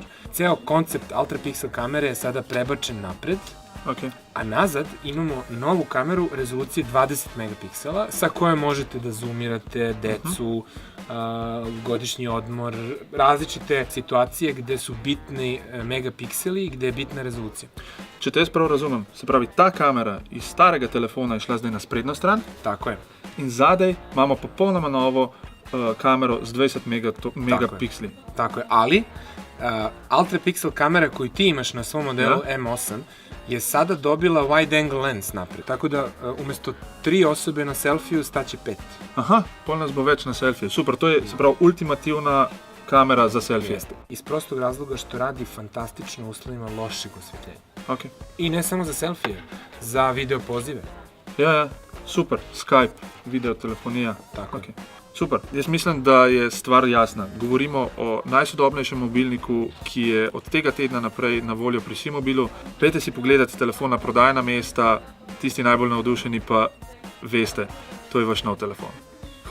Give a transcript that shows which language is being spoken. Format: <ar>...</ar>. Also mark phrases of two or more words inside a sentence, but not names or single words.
<sr>Ceo koncept ultra pixel kamere je sada prebačen napred. Okay. A nazad imamo novu kameru rezolucije 20 megapiksela sa kojom možete da zoomirate decu, godišnji odmor, različite situacije gde su bitni megapikseli i gde je bitna rezolucija.</sr> <sl>Če te jaz prav razumem, se pravi, ta kamera iz starega telefona je šla zdaj na sprednjo stran.</sl> <sr>Tako je.</sr> <sl>In zadaj imamo popolnoma novo kamero z 20 megapikseli.</sl> <sr>Tako je, ali ultra pixel kamera koju ti imaš na svom modelu M8 je sada dobila</sr> <en>wide angle lens</en> <sr>napred, tako da umesto 3 osobe na selfiju staće 5. Aha,</sr> <sl>pol nas bo več na selfije. Super, to je, se pravi, ultimativna kamera za selfije.</sl> <sr>Jeste. Iz prostog razloga što radi fantastično u uslovima lošeg osvetljenja.</sr> <sl>Okay.</sl> <sr>I ne samo za selfije, za video pozive.</sr> <sl>Ja, super, Skype,</sl> <sr>videotelefonija. Tako.</sr> <sl>Okay. Super, jaz mislim, da je stvar jasna. Govorimo o najsodobnejšem mobilniku, ki je od tega tedna naprej na voljo pri Simobilu. Pejte si pogledati telefon na prodajna mesta, tisti najbolj navdušeni pa veste, to je vaš nov telefon.</sl>